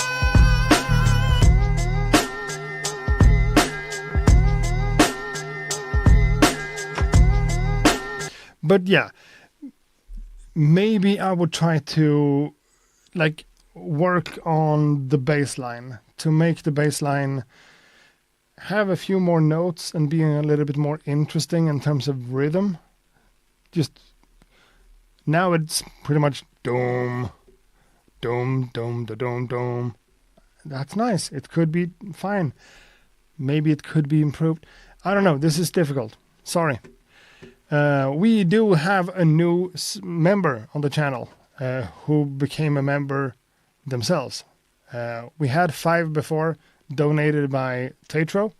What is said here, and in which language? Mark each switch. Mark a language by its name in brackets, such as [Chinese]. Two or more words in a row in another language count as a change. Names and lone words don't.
[English] But yeah, maybe I would try to like work on the bass line to make the bass line have a few more notes and being a little bit more interesting in terms of rhythm. Just now it's pretty much dome, dome, dome, da dome, dome. That's nice. It could be fine. Maybe it could be improved. I don't know. This is difficult. Sorry. We do have a new member on the channel who became a member themselves. We had 5 before, donated by Tatro.